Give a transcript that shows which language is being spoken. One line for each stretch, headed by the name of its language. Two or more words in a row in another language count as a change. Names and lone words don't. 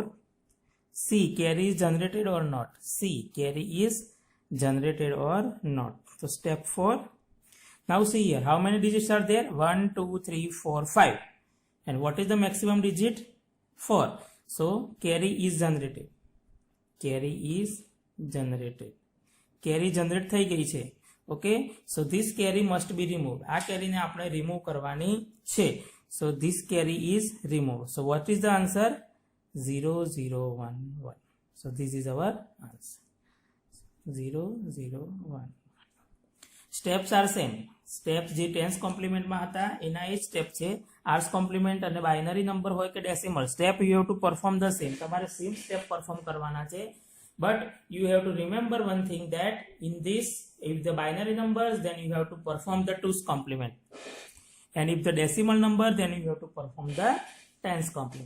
English: See carry is generated or not. See carry is generated or not. So step 4. Now see here how many digits are there? 1 2 3 4 5. And what is the maximum digit? 4. So carry is generated. Carry is generated. Carry generate
Gujarati: થઈ ગઈ છે.
English: Okay. So this carry must be removed.
Gujarati: આ carry ને આપણે remove કરવાની છે.
English: So this carry is removed. So what is the answer? 0011. So this is our answer. 0011. Steps are same.
Gujarati: Steps જે 10's complement માં હતા એના એ સ્ટેપ છે.
English: R's complement અને binary number
Gujarati: હોય કે
English: decimal step you have to perform the same.
Gujarati: તમારે
English: same step perform
Gujarati: કરવાના છે.
English: but you have to remember one thing, that in this, if the binary numbers, then you have to perform the 2's complement, and if the decimal number, then you have to perform the 10's complement.